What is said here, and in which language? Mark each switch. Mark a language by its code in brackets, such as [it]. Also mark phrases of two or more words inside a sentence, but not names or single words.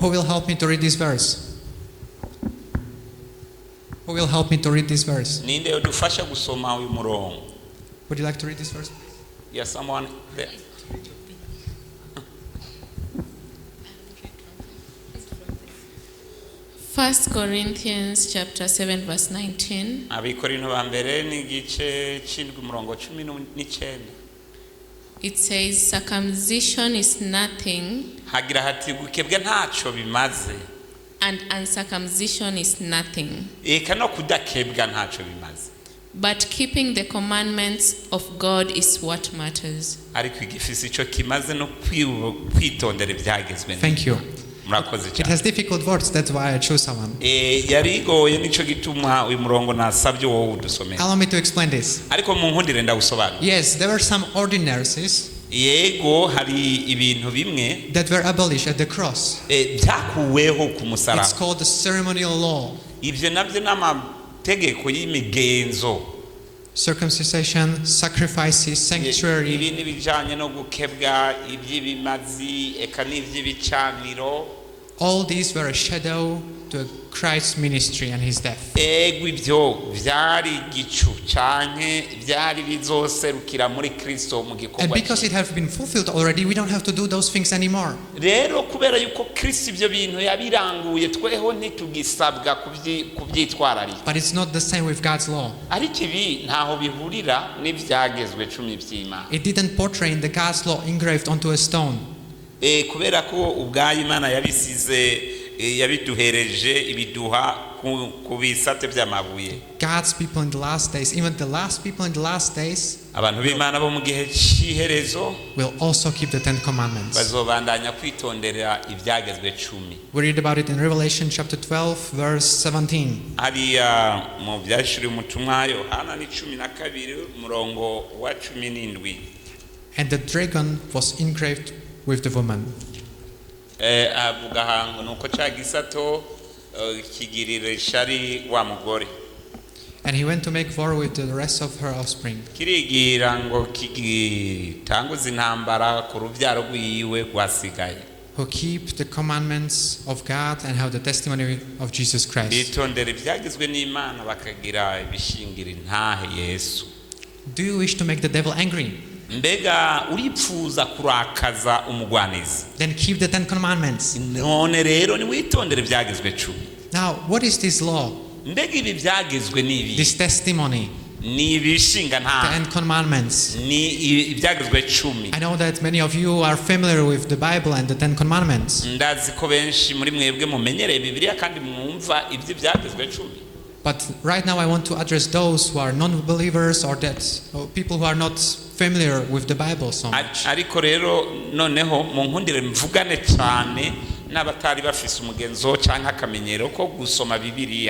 [en] Who will help me to read this verse? Who will help me to read this verse? [rn] Ninde yodufasha gusoma uyu murongo? [en] Would you like to read this verse? Yes, someone there. 1 Corinthians chapter 7 verse 19. [rn] Abikorino ba mbere ni igice cy'indwi umurongo 19. [en] It says circumcision is nothing [rn] Hagira hati gukebwa ntacyo bimaze. [en] and uncircumcision is nothing. [rn] Eka no kudakebwa ntacyo bimaze. [en] But keeping the commandments of God is what matters. [rn] Ariko igifisi ico kimaze no kwitondera ibyagezwe. [en] Thank you. [rn] Murakoze [en] It [rn] cyane. [en] has difficult words, that's why I chose someone. [rn] Yarigoye nico gituma uyu murongo nasabye wowe udusomera. [en] Allow me to explain this. [rn] Ariko mu nkundire ndagusobanura. [en] Yes, there were some ordinances [rn] Yego hari ibintu bimwe [en] that were abolished at the cross. [rn] byakuweho ku [en] It's [rn] musaraba. [en] called the ceremonial law. [rn] Ibyo nabyo n'amategeko y'imigenzo. [en] Circumcision, sacrifices, sanctuary. [rn] Ibi ni bijanye no gukebwa iby'ibimazi eka n'iby'ibicaniro. [en] All these were a shadow to Christ's ministry and his death. [rn] Ego ibyo byari igicu canke byari bizoserukira muri Kristo mu [en] And [rn] gikorwa [en] because it has been fulfilled already, we don't have to do those things anymore. [rn] rero kubera yuko Kristo ibyo bintu yabiranguye tweho ntitugisabwa kubyitwararika. [en] But it's not the same with God's law. [rn] Ariko ibi ntaho bihurira n'ibyagezwe 10 by'Imana. [en] It didn't portray in the God's law engraved onto a stone. [rn] Kubera ko ubwayo Imana yabisize yabiduhereje ibiduha ku bisate by'amabuye. [en] God's people in the last days, even the last people in the last days, [rn] Abantu b'Imana bo mu gihe cy'iherezo [en] will also keep the 10 commandments. [rn] bazobandanya kwitondera ibyagezwe 10. [en] We read about it in Revelation chapter 12 verse 17. [rn] Hariya mu byashuri umutumwa Yohana ni 12 umurongo wa 17. [en] And the dragon was engraved with the woman. [rn] Avuga hango nuko cya gisato kigirira ishari wa mugore. [en] And he went to make war with the rest of her offspring. [rn] Kirigira ngo kigitanguza intambara ku rubyaro rwiwe rwasigaye. [en] Who keep the commandments of God and have the testimony of Jesus Christ. [rn] Bitondera ibyagizwe n'Imana bakagira ibishingira intahe Yesu. [en] Do you wish to make the devil angry? [rn] Mbega uripfuza kurakaza umugwanizi? [en] Then keep the 10 commandments. [rn] None rero ni witondere ibyagizwe 10. [en] Now, what is this law? [rn] Mbega ibi byagizwe n'ibi? [en] This testimony, [rn] Ni ibishinga [en] the [rn] ntahe. [en] 10 commandments. [rn] Ni ibyagizwe 10. [en] I know that many of you are familiar with the Bible and the 10 commandments. [rn] Ndazi ko benshi muri mwebwe mumenyereye Bibiliya kandi mwumva ibyo byagizwe 10. [en] But right now I want to address those who are non-believers or people who are not familiar with the Bible so much. [rn] Ariko rero noneho mu nkundire mvugane cyane n'abatari bafise umugenzo cyangwa akamenyero ko gusoma Bibiliya.